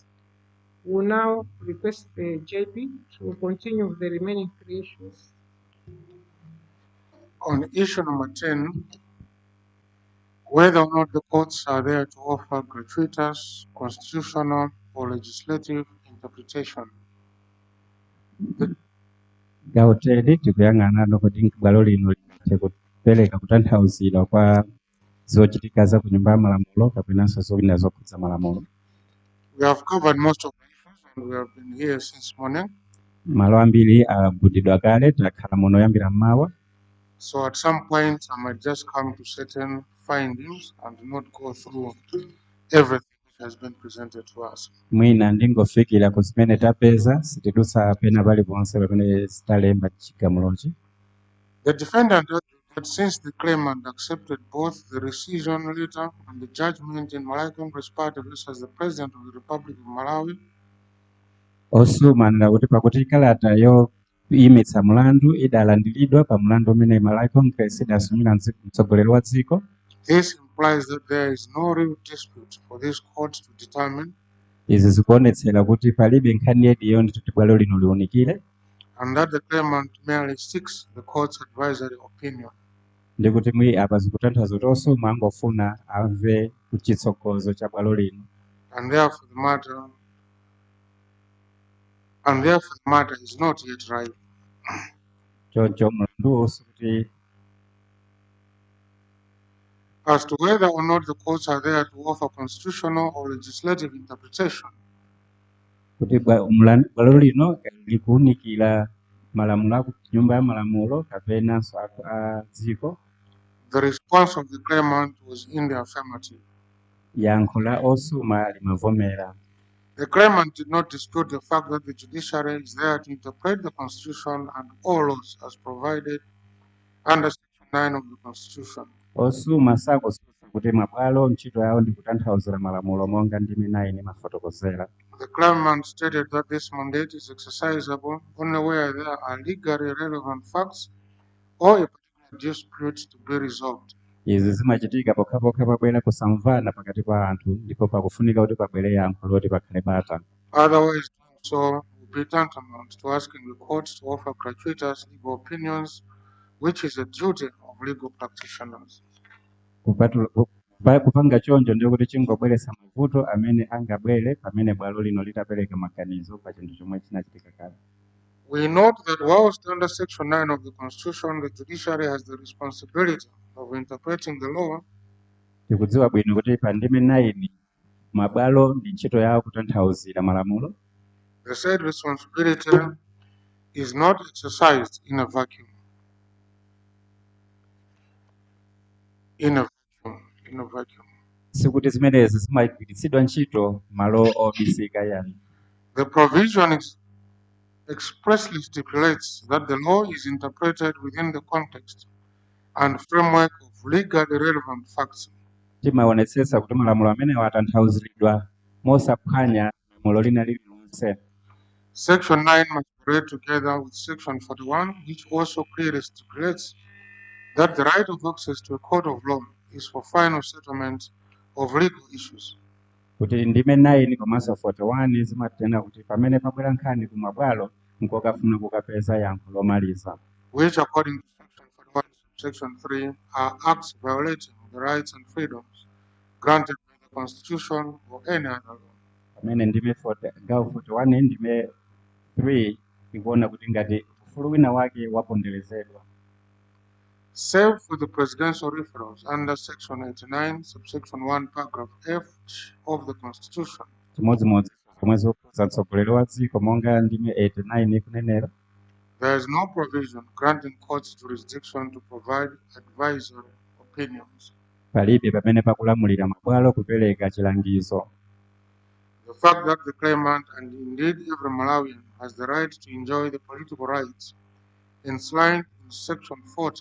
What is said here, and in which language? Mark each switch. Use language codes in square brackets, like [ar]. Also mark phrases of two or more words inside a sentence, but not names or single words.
[en] We will now request the JP to continue with the remaining 3 issues. On issue number 10, whether or not the courts are there to offer gratuitous, constitutional, or legislative interpretation. [ny] Gauteli tikuyang'ana nokuti bwalo lino kupereka kutanthauzira kwa zochitika za ku nyumba ya malamulo kapenanso zina zokhudza malamulo. [en] We have covered most of the issues and we have been here since morning. [ny] Malo ambiri agudidwa kale takhala muno yambira mmawa. [en] So at some point, I might just come to certain findings and not go through everything which has been presented to us. [ny] Mwina ndingofikira ku zimene tapeza sitidutsa pena paliponse pamene zitalemba chigamulochi. [en] The defendant argued that since the claimant accepted both the rescission letter and the judgment in Malawi Congress Party versus the President of the Republic of Malawi, [ny] Osumanira kuti pakuti kalata yoyimitsa mulandu idalandiridwa pa mulandu umene Malawi Congress idasumira mtsogoleri wa dziko. [en] this implies that there is no real dispute for this court to determine, [ny] Izi zikuonetsera kuti palibe nkhani yediyo ndituti bwalo lino liunikire, [en] and that the claimant merely seeks the court's advisory opinion. [ny] ndikuti mwi apa zikutanthauza kuti osuma angofuna amve kuchitsogozo cha bwalo lino. [en] And therefore the matter is not yet ripe. [ny] Choncho mulandu usu kuti [en] As to whether or not the courts are there to offer constitutional or legislative interpretation, [ny] kuti bwalo lino likuunikira malamulo aku nyumba ya malamulo kapenanso a dziko. [en] the response of the claimant was in the affirmative. [ny] Yankho la osuma limavomera. [en] The claimant did not dispute the fact that the judiciary is there to interpret the Constitution and all laws as provided under Section 9 of the Constitution. [ny] Osuma sakususa kuti mabwalo ntchito yawo ndi kutanthauzira malamulo monga ndime 9 mafotokozera. [en] The claimant stated that this mandate is exercisable only where there are legally relevant facts or a particular dispute to be resolved. [ny] Izi zimachitika pokhapokha pabwera kusamvana pakati pa anthu ndipo pakufunika kuti pabwere yankho loti pakhale bata. [en] Otherwise, doing so would be tantamount to asking the court to offer gratuitous legal opinions, which is a duty of legal practitioners. [ny] Kupanga choncho ndiyo kuti chingobweretsa mavuto amene angabwere pamene bwalo lino litapereka maganizo pa chinthu chomwe chinachitika kale. [en] We note that whilst under Section 9 of the Constitution, the judiciary has the responsibility of interpreting the law, [ny] Tikudziwa bwino kuti pa ndime 9 mabwalo ndi ntchito yawo kutanthauzira malamulo. [en] the said responsibility is not exercised in a vacuum. [ny] Sikuti zimenezi zimagwiritsidwa ntchito malo obisika yani. [en] The provision expressly stipulates that the law is interpreted within the context and framework of legally relevant facts. [ny] Timaonetsetsa kuti malamulo amene atanthauziridwa mosaphwanya lamulo lina lililonse. [en] Section 9 must be read together with Section 41, which also clearly stipulates that the right of access to a court of law is for final settlement of legal issues. [ny] Kuti ndime 9 komanso 41 zimatena kuti pamene pabwera nkhani kumabwalo nkokafuna kukapeza yankho lomaliza. [en] Which according to Section 41, Section 3 are acts violating the rights and freedoms granted by the Constitution or any other law. [ny] Pamene ndime 41 ndime 3 ikuona kuti ngati ufulu wina wake waponderezedwa. [en] Save for the presidential referrals under Section 89, subsection 1, paragraph F of the Constitution. [ny] Chimodzimodzi zomwe zokhuza mtsogoleri wa dziko monga ndime 89 ikunenera. [en] There is no provision granting courts jurisdiction to provide advisory opinions. [ny] Palibe pamene pakulamulira mabwalo kupereka chilangizo. [en] The fact that the claimant and indeed every Malawian has the right to enjoy the political rights enshrined in Section 40